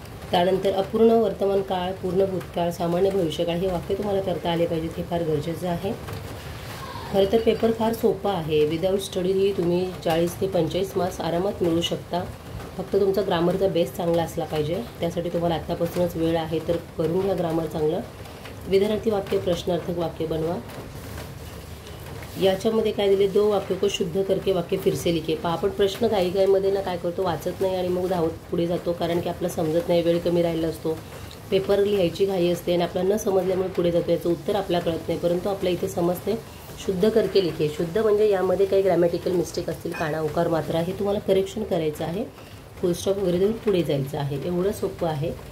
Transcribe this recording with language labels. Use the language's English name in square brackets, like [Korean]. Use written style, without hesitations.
[Marathi] त्यानंतर अपूर्ण वर्तमान काळ पूर्ण भूतकाळ सामान्य भविष्यकाळ हे वाक्य तुम्हाला करता आले पाहिजेत, हे फार गरजेचं आहे। खरं तर पेपर फार सोपा आहे, विदाऊट स्टडीही तुम्ही 40 ते 45 मार्क्स आरामात मिळवू शकता, फक्त तुमचा ग्रामरचा बेस चांगला असला पाहिजे। त्यासाठी तुम्हाला आत्तापासूनच वेळ आहे तर करून घ्या ग्रामर चांगलं। विधानार्थी वाक्य प्रश्नार्थक वाक्य बनवा। याच्यामध्ये काय दिले, [Hindi] 2 वाक्यों को शुद्ध करके वाक्य फिर से लिखे। [Marathi] आपण प्रश्न घाईघाईमध्ये ना काय करतो, वाचत नाही आणि मग धावत पुढे जातो, कारण की आपलं समजत नाही, वेळ कमी राहिला असतो, पेपर लिहायची घाई असते आणि आपल्याला न समजल्यामुळे पुढे जातो, याचं उत्तर आपल्याला कळत नाही, परंतु आपल्या इथे समजते। [Hindi] शुद्ध करके लिखे, [Marathi] शुद्ध म्हणजे यामध्ये काही ग्रॅमॅटिकल मिस्टेक असतील, काना उकार मात्रा, हे तुम्हाला करेक्शन करायचं आहे, फुलस्टॉप वगैरे देऊन पुढे जायचं आहे, एवढं सोपं आहे।